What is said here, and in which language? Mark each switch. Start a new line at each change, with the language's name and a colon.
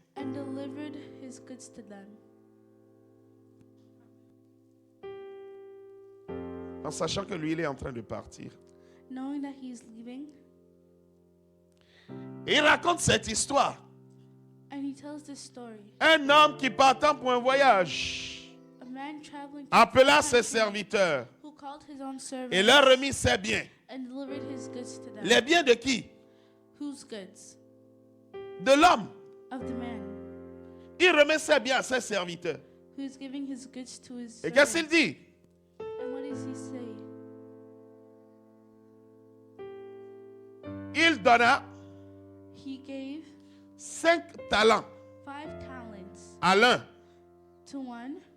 English: and delivered his goods to them.
French: En sachant que lui, il est en train de partir.
English: Knowing that he is leaving,
French: Et il raconte cette histoire.
English: and he tells this story.
French: Un homme qui, partant pour un voyage,
English: A man traveling to a
French: appela
English: foreign
French: ses
English: country
French: serviteurs
English: who called his own servants
French: et leur remit ses biens.
English: and delivered his goods to them.
French: Les biens de qui?
English: Whose goods?
French: De l'homme.
English: Of the man
French: Il remet ses biens à ses serviteurs.
English: who is giving his goods to his
French: Et qu'est-ce qu'il dit?
English: And what does he say?
French: Il donna
English: He gave
French: 5 talents
English: 5 talents
French: à l'un,
English: to one